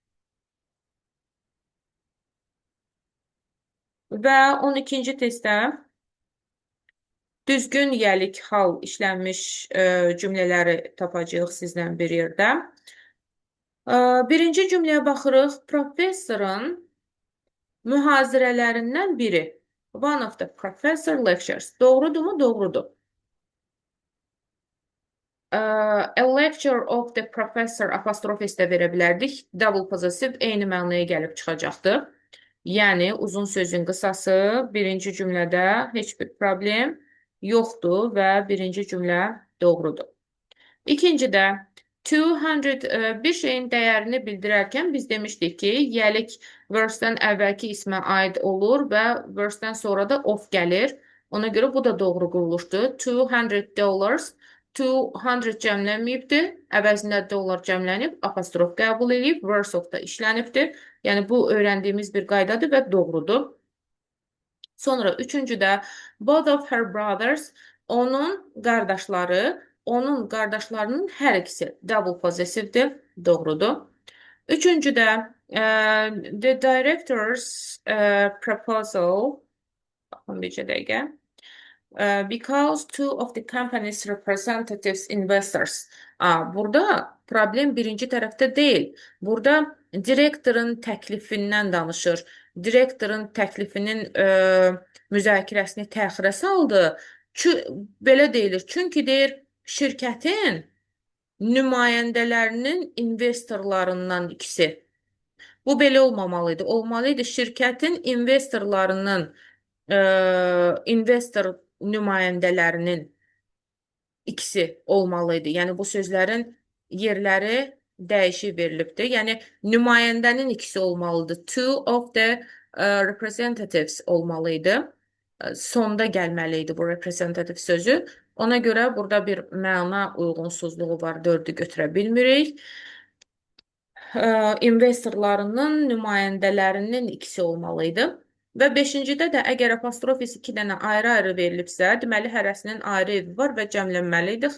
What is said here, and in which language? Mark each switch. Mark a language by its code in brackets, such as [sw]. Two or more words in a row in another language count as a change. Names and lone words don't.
[az] Və 12-ci testdə düzgün yəlik hal işlənmiş cümlələri tapacağıq sizdən bir yerdə. Birinci cümləyə baxırıq. Professorun mühazirələrindən biri. [en] One of the professor lectures. [az] Doğrudurmu? Doğrudur. [en] A lecture of the professor [az] apostrof s də verə bilərdik. [en] Double possessive [az] eyni mənaya gəlib çıxacaqdır. Yəni, uzun sözün qısası birinci cümlədə heç bir problem yoxdur və birinci cümlə doğrudur. İkincidə, 200 bir şeyin dəyərini bildirərkən biz demişdik ki, yəlik verse-dən əvvəlki ismə aid olur və verse-dən sonra da of gəlir. Ona görə bu da doğru quruluşdur. $200, 200 cəmlənməyibdir, əvəzində dollar cəmlənib, apostrof qəbul edib, [en] verse of [az] da işlənibdir. Yəni, bu öyrəndiyimiz bir qaydadır və doğrudur. Sonra üçüncüdə, [en] both of her brothers, [az] onun qardaşlarının hər ikisi [en] double possessivedir, [az] doğrudur. Üçüncüdə, [en] the director's proposal, [az] baxın bircə dəqiqə, [en] because two of the company's representatives investors. [az] Burada problem birinci tərəfdə deyil. Burada direktorun təklifindən danışır. Direktorun təklifinin müzakirəsini təxirə saldı. Belə deyilir. Çünki deyir, şirkətin nümayəndələrinin investorlarından ikisi. Bu belə olmamalıydı. Olmalıydı şirkətin investorlarının investor nümayəndələrinin ikisi olmalıydı. Yəni, bu sözlərin yerləri dəyişik verilibdir. Yəni, nümayəndənin ikisi olmalıdır. [en] Two of the representatives olmalıydı. [az] Sonda gəlməliydi bu representative sözü. Ona görə burada bir məna uyğunsuzluğu var. 4-ü götürə bilmirik. İnvestorlarının nümayəndələrinin ikisi olmalıydı. Və beşincidə də əgər apostrofis iki dənə ayrı-ayrı verilibsə, deməli hərəsinin ayrı evi var və cəmlənməli idi.